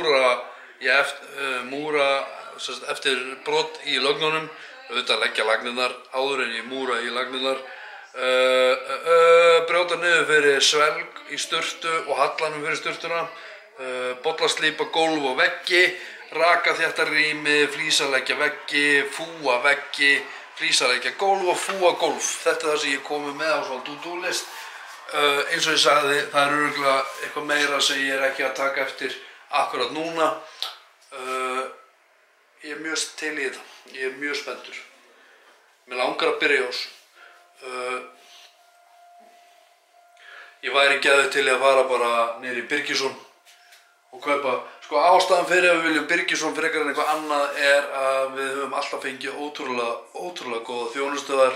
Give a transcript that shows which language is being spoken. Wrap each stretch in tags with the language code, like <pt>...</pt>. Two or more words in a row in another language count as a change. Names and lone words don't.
<is>múra eftir brot í lögnunum, auðvitað leggja lagnirnar áður en ég múra í lagnirnar, brjóta niður fyrir svelg í sturtu og hallanum fyrir sturtuna, bollaslípa gólf og veggi, raka þétta rými, flísaleggja veggi, fúa veggi, flísaleggja gólf og fúa gólf. Þetta er það sem ég komið með á svona</is> <en>to-do list.</en> <is>Eins og ég sagði, það er örugglega eitthvað meira sem ég er ekki að taka eftir akkurat núna. Ég er mjög til í þetta, ég er mjög spenntur. Mér langar að byrja á þessu. Ég væri geðið til að fara bara niður í Birgisson og kaupa, sko ástæðan fyrir að við viljum Birgisson frekar en eitthvað annað er að við höfum alltaf fengið ótrúlega góða þjónustöðar.</is>